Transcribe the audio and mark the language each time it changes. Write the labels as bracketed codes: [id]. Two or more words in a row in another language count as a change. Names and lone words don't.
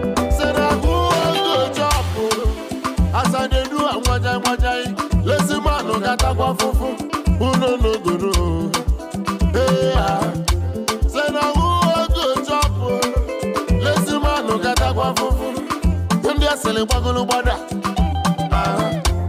[pcm] Say na who wan go chop, oh? As I dey do am, wajai, wajai. Lazy man no gata kwa fufu. Who no, no go know? Hey, ah. Say na who wan go chop, oh? Lazy man no gata kwa fufu. [ig] Ndị asịrị gbagolo gbada. Uh-huh.